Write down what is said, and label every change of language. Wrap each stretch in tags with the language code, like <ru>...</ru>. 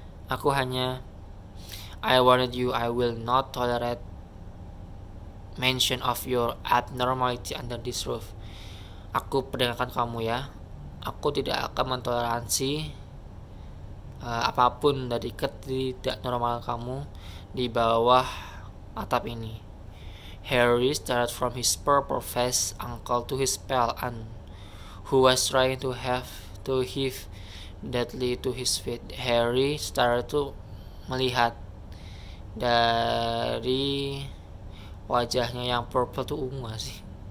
<id>Aku hanya</id> <en>I warned you, I will not tolerate mention of your abnormality under this roof.</en> <id>Aku peringatkan kamu ya, aku tidak akan mentoleransi apapun dari ketidaknormalan kamu di bawah atap ini.</id> <en>Harry started from his purple-faced uncle to his pale aunt, who was trying to heave Dudley to his feet. Harry started to</en> <id>melihat dari wajahnya yang purple tuh ungu sih.</id>